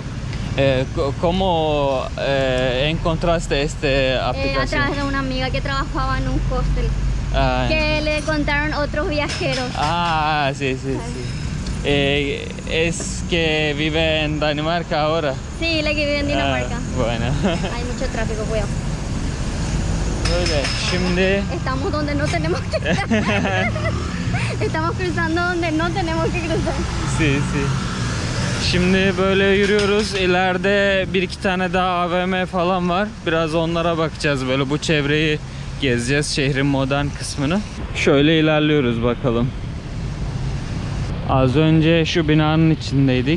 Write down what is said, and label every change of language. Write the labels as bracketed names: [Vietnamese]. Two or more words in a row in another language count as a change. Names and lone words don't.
[Spanish] ¿Cómo encontraste esta A aplicación? través de una amiga que trabajaba en un hostel. Ah, Que le contaron otros viajeros. sí. Es que vive en Dinamarca ahora. Sí, la que vive en Dinamarca. Bueno. Hay mucho tráfico, cuidado. [Turkish] Böyle. Şimdi [Spanish] Estamos donde no tenemos que estar. Estamos cruzando donde no tenemos que cruzar. Si. [Turkish] Şimdi böyle yürüyoruz. İleride bir iki tane daha AVM falan var. Biraz onlara bakacağız. Böyle bu çevreyi gezeceğiz. Şehrin modern kısmını. Şöyle ilerliyoruz bakalım. Az önce şu binanın içindeydik.